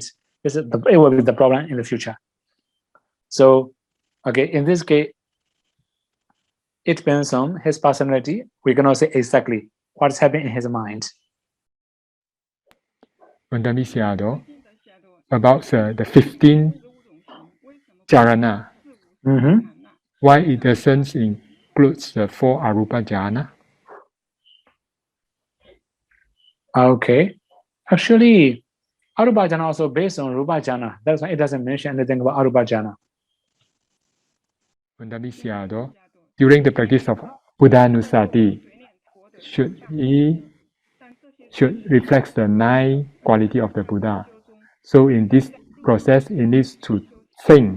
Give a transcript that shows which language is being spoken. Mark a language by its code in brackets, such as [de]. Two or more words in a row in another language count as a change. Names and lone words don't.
[en] It will be the problem in the future. So, okay, in this case, it depends on his personality. We cannot say exactly what's happening in his mind. About the 15 jhana, why it doesn't include the 4 [pi] arupa jhana? [en] Okay, actually, [pi] arupa jhana [en] also based on [pi] rupa jhana. [en] That's why it doesn't mention anything about [pi] arupa jhana. [en] During the practice of Buddhanusati, should reflect the 9 quality of the Buddha. So in this process, it needs to think.